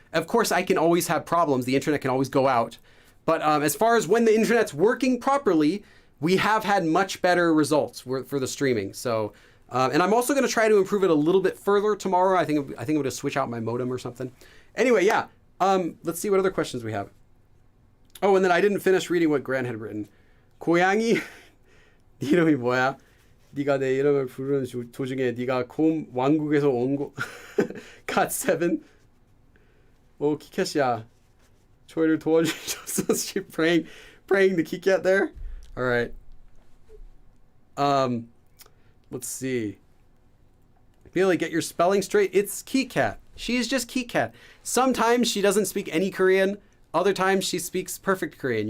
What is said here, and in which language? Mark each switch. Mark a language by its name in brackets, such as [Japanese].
[English] Of course, I can always have problems. The internet can always go out. But as far as when the internet's working properly, we have had much better results for the streaming. So, and I'm also going to try to improve it a little bit further tomorrow. I think I'm going to switch out my modem or something. Anyway, yeah. Let's see what other questions we have. Oh, and then I didn't finish reading what Gran had written. [Korean] 고양이 네 이름이 뭐야? 네가 내 이름을 부르는 도중에 네가 곰 왕국에서 온 거 갓 세븐. 오 키캣이야. 조이를 도와주셔서 [English] she praying to Kikat there. All right. Let's see. Billy, get your spelling straight. It's Kikat. She is just Kikat. Sometimes she doesn't speak any Korean. Other times she speaks perfect Korean.